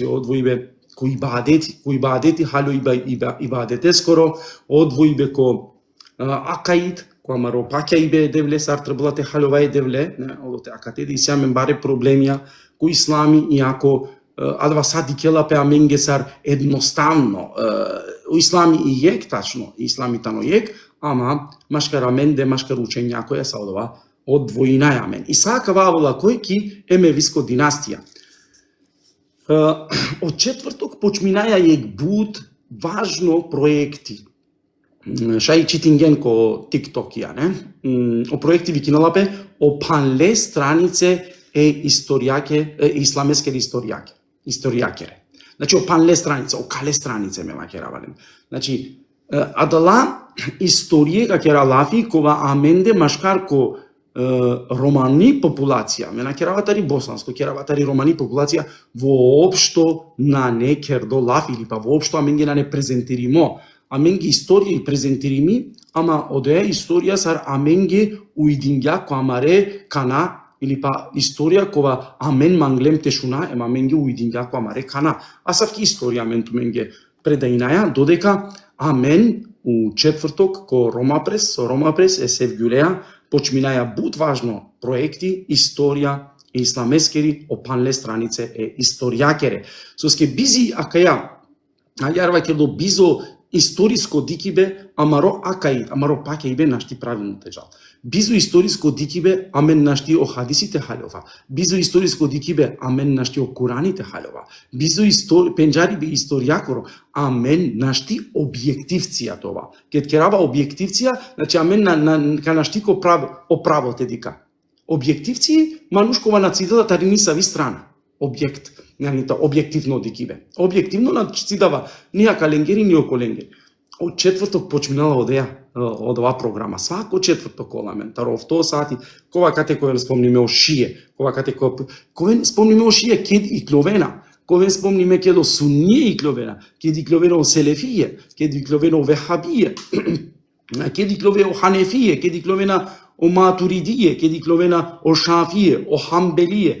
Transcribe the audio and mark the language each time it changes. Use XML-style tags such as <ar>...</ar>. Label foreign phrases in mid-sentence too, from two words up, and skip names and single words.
<rom>одвоибе ко ибадети хало ибадете скоро, одвоибе ко акаид, ко амаро пакаибе девле сар трблате халовај девле, одоте акатеди и сјамен баре проблемија ко ислами и ако адва сади келапе аменге сар едноставно у ислами и јек тачно, ислами тано јек, ама машкар аменде машкар</rom> <mk>учења која</mk> <rom>са одова одвоина амен. И сакава авола кој ки емевиско династија.</rom> <mk>Од четврток почминаја</mk> <rom>јек буд</rom> <mk>важно проекти.</mk> <rom>Шај читинген ко TikTok ја, не? О проекти ви киналапе о панле странице исламескер историјакер. Значи, о панле страница, о кале странице ме макеравален. Значи, адала историја ка кера лафи кова аменде машкар ко романи популација, ме накераватари босанско, кераватари романи популација воопшто на не кердо лафи или па воопшто аменге на не презентиримо. Аменге историја и презентирими, ама одеја историја сар аменге уидингја ко амаре кана или па историја кова амен манглем тешуна, ема аменге уидингја ко амаре кана. Асавки историја амен туменге предаинаја, додека амен</rom> <mk>у четврток</mk> <rom>ко Ромапрес есев гюлеја, почминаја бут важно проекти, историја, исламескери, опанле странице историјакере. Соске бизи акаја, ајарва ке до бизо историско дикибе, амаро акаид, амаро паке ибе нашти правилно тежал. Бизо историско дикибе, амен нашти о хадисите халјова. Бизо историско дикибе, амен нашти о Кураните халјова. Бизо пенџари бе историјакоро, амен нашти објективција това. Кет керава објективција, значи амен ка нашти ко право те дика. Објективци манушкова нацидала тари сави страна. Објект, објективно дикибе. Објективно нацидава нија каленгери, ни околенгери.</rom> <mk>Од четврток почминала одеја од ова програма. Свако четврток оламен, таровто сати, кога кате кој спомниме о шие, кога кате кој спомниме о шие кед и кловена, кој спомниме кедо суние и кловена, кед и кловена о селефие, кед и кловена о вехабие, кед и кловена о ханефие, кед и кловена о матуридие, кед и кловена о шафие, о хамбелие.</mk>